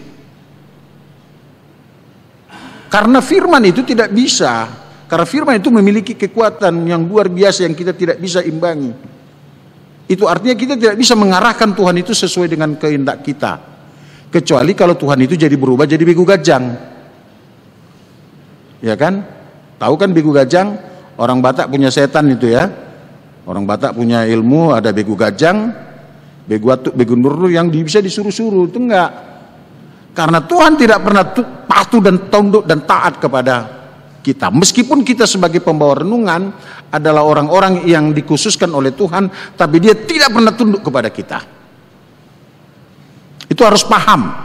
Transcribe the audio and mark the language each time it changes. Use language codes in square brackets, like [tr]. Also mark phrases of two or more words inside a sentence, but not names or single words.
[id] Karena firman itu tidak bisa. Karena firman itu memiliki kekuatan yang luar biasa yang kita tidak bisa imbangi. Itu artinya kita tidak bisa mengarahkan Tuhan itu sesuai dengan kehendak kita. Kecuali kalau Tuhan itu jadi berubah jadi [bbc] begu gajang. [id] Ya kan? Tahu kan [bbc] begu gajang? [id] Orang Batak punya setan itu ya. Orang Batak punya ilmu, ada [bbc] begu gajang, begu nurul [id] yang bisa disuruh-suruh. Itu enggak. Karena Tuhan tidak pernah patuh dan tunduk dan taat kepada kita. Meskipun kita sebagai pembawa renungan adalah orang-orang yang dikhususkan oleh Tuhan, tapi dia tidak pernah tunduk kepada kita. Itu harus paham.